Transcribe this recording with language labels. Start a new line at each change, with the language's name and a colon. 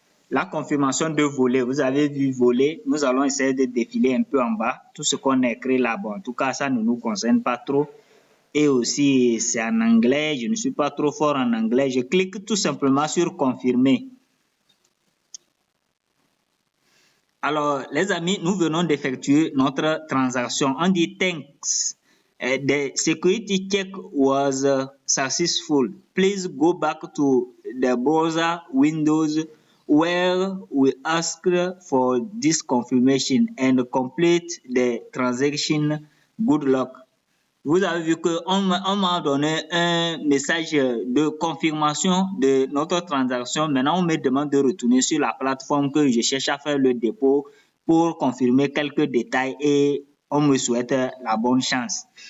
French: La confirmation de volet, vous avez vu volet, nous allons essayer de défiler un peu en bas, tout ce qu'on a écrit là-bas. En tout cas, ça ne nous concerne pas trop. Et aussi, c'est en anglais, je ne suis pas trop fort en anglais. Je clique tout simplement sur confirmer. Alors, les amis, nous venons d'effectuer notre transaction. On dit
English: thanks. The security check was successful. Please go back to the browser windows where we asked for this confirmation and complete the transaction. Good luck.
French: Vous avez vu qu'on m'a donné un message de confirmation de notre transaction. Maintenant, on me demande de retourner sur la plateforme que je cherche à faire le dépôt pour confirmer quelques détails et on me souhaite la bonne chance.